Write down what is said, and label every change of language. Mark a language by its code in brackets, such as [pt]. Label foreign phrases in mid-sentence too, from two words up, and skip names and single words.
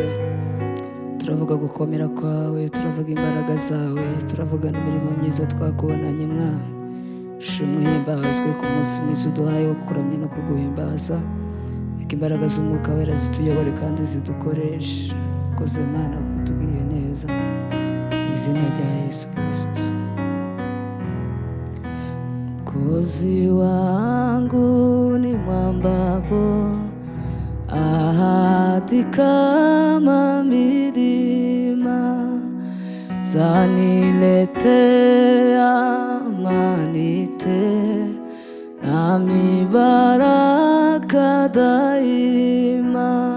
[rw] Turavuga gukomera kwawe, turavuga imbaraga zawe, turavuga n'imirimo myiza twakubonanye Mwami. Shimwe himbazwe ku munsi mwiza uduhaye wo kuramya no kuguhimbaza. Reka imbaraga z'Umwuka Wera zituyobore kandi zidukoreshe. Ukoze Mana kutugiriye neza, mu izina rya Yesu Kristo. [sw] Mwokozi wangu ni mwambapo, ahadi kama milima, zaniletea amani tele, nami baraka daima.